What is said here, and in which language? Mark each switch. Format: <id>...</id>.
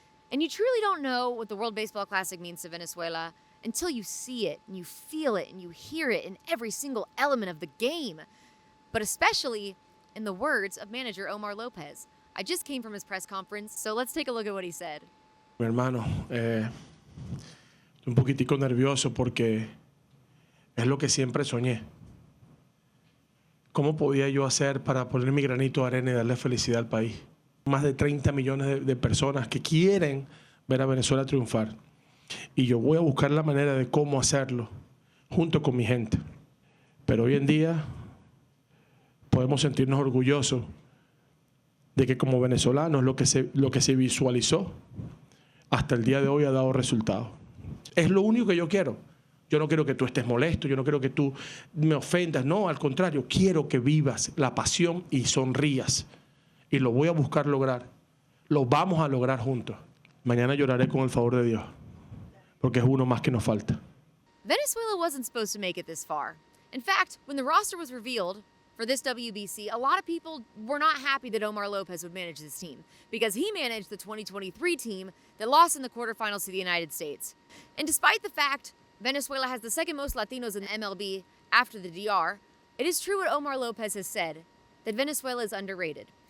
<en>And you truly don't know what the World Baseball Classic means to Venezuela until you see it, and you feel it, and you hear it in every single element of the game. But especially in the words of manager Omar Lopez. I just came from his press conference, so let's take a look at what he said.</en> <es>Mi hermano, un poquitico nervioso porque es lo que siempre soñé. ¿Cómo podía yo hacer para poner mi granito de arena y darle felicidad al país? Más de 30 millones de personas que quieren ver a Venezuela triunfar. Y yo voy a buscar la manera de cómo hacerlo junto con mi gente. Pero hoy en día podemos sentirnos orgullosos de que como venezolanos lo que se visualizó hasta el día de hoy ha dado resultados. Es lo único que yo quiero. Yo no quiero que tú estés molesto, yo no quiero que tú me ofendas. No, al contrario, quiero que vivas la pasión y sonrías. Y lo voy a buscar lograr. Lo vamos a lograr juntos. Mañana lloraré con el favor de Dios, porque es uno más que nos falta.</es> <en>Venezuela wasn't supposed to make it this far. In fact, when the roster was revealed for this WBC, a lot of people were not happy that Omar Lopez would manage this team because he managed the 2023 team that lost in the quarterfinals to the United States. And despite the fact Venezuela has the second most Latinos in the MLB after the DR, it is true what Omar Lopez has said, that Venezuela is underrated.</en>